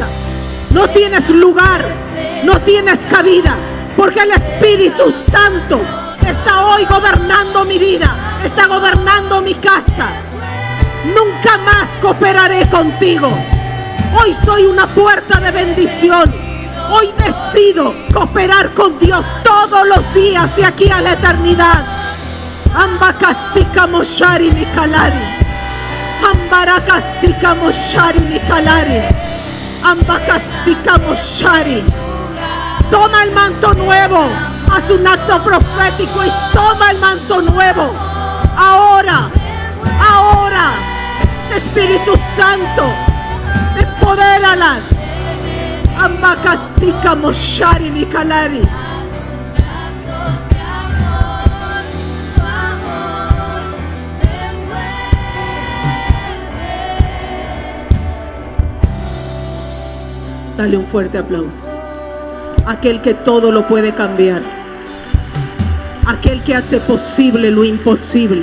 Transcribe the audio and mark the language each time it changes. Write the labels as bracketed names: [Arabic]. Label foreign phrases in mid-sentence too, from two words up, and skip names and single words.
[Spanish] No tienes lugar, no tienes cabida, porque el Espíritu Santo está hoy gobernando mi vida, está gobernando mi casa. Nunca más cooperaré contigo. Hoy soy una puerta de bendición. Hoy decido cooperar con Dios todos los días de aquí a la eternidad. Ambakasika moshari mikalari. Ambarakasika moshari mikalari. Ambakasika moshari. Toma el manto nuevo. Haz un acto profético y toma el manto nuevo. Ahora, ahora, Espíritu Santo, empodéralas. Ambakasika moshari mikalari. Dale un fuerte aplauso. Aquel que todo lo puede cambiar. Aquel que hace posible lo imposible.